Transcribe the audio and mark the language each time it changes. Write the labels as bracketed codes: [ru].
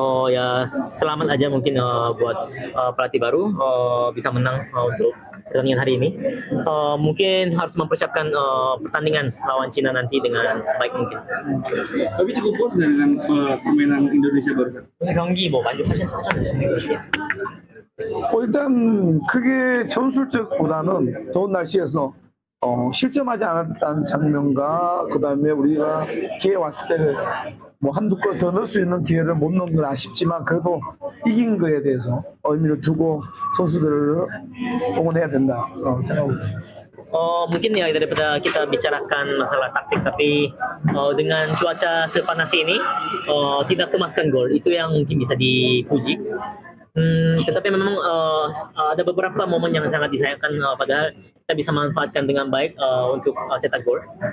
[id] Ya selamat aja mungkin buat pelatih baru bisa menang untuk pertandingan hari ini. Mungkin harus mempersiapkan pertandingan lawan Cina nanti dengan sebaik mungkin. Tapi cukup puas dengan permainan Indonesia barusan. [ko] 경기 뭐 만족하셨나요? 일단 크게 전술적보다는 더운 날씨에서 실점하지 않았다는 장면과 그다음에 우리가 기회 왔을 때 뭐 한두 골 더 넣을 수 있는 기회를 못 넣은 건 아쉽지만 그래도 이긴 거에 대해서 의미를 두고 선수들을 응원해야 된다 생각합니다. [id] Mungkin ya daripada kita bicarakan masalah taktik, tapi dengan cuaca sepanas ini tidak kemaskan gol itu yang mungkin bisa dipuji. Tetapi memang ada beberapa momen yang sangat disayangkan padahal kita bisa manfaatkan dengan baik untuk cetak gol.